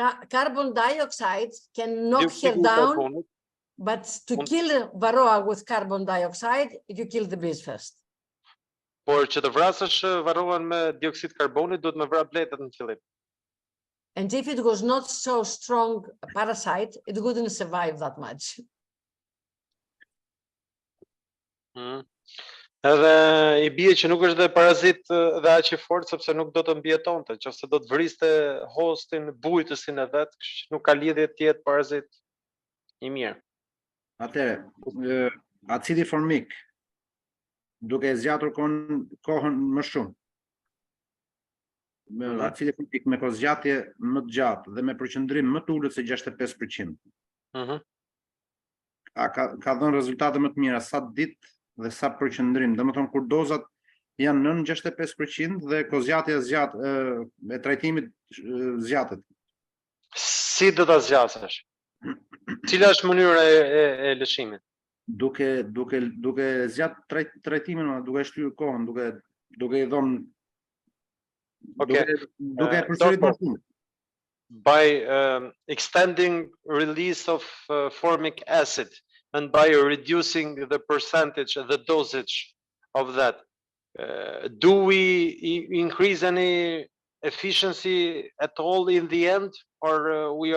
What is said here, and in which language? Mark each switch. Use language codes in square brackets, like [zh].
[en] Carbon dioxide can knock her down, but to kill varroa with carbon dioxide, you kill the bees first. [sq] Por që të vrasësh varroan me dioksid karbonit, duhet me vrar bletat në fillim. [en] And if it was not so strong a parasite, it wouldn't survive that much. [sq] Edhe I bie që nuk është dhe parazit dhe aq I fortë sepse nuk do të mbijetonte, nëse do të vriste hostin, bujtësin e vet, kështu që nuk ka lidhje të jetë parazit I mirë. Atëherë, acidi formik duke zgjatur kohën më shumë. Acidi formik me kohëzgjatje më të gjatë dhe me përqendrim më të ulët se 65%. Ka dhënë rezultate më të mira sa ditë dhe sa përqendrim. Domethënë kur dozat janë nën 65% dhe kohëzgjatja e trajtimit zgjatet. Si do ta zgjasësh? Cila është mënyra e lëshimit? Duke zgjat trajtimin, duke shtyr kohën, duke I dhënë duke përsëritur më shumë. [en] By extending release of formic acid and by reducing the percentage, the dosage of that, do we increase any efficiency at all in the end, or